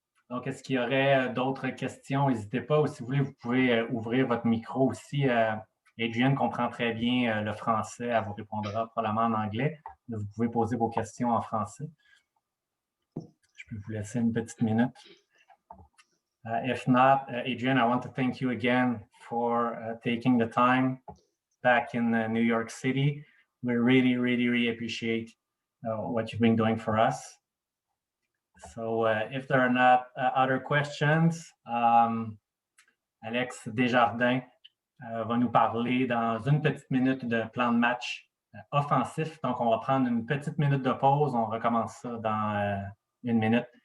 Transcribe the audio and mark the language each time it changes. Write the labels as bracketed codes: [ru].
[fr] Donc, est-ce qu'il y aurait d'autres questions? N'hésitez pas. Ou si vous voulez, vous pouvez ouvrir votre micro aussi. Adrienne comprend très bien le français. Elle vous répondra probablement en anglais. Mais vous pouvez poser vos questions en français. Je peux vous laisser une petite minute. [en] If not, Adrienne, I want to thank you again for taking the time back in New York City. We really, really, really appreciate what you've been doing for us. So if there are not other questions, [fr] Alex Desjardins va nous parler dans une petite minute de plan de match offensif. Donc, on va prendre une petite minute de pause. On recommence ça dans une minute.